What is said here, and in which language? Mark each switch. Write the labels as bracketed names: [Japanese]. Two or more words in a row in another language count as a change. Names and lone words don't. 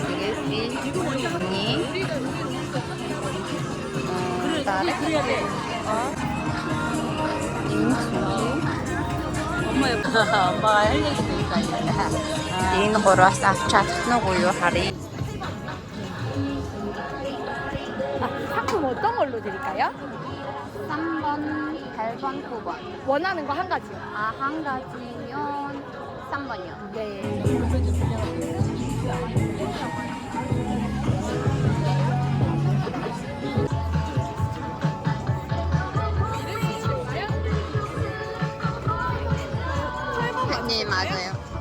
[Mongolian] Тэгээд би энэ гураас авч чадах нь уу харъя. [Korean] 상품 어떤 걸로 드릴까요? 3번, 8번, 9번. 원하는 거 한 가지요. 아, 한 가지면 3번이요. 네. 네, 맞아요.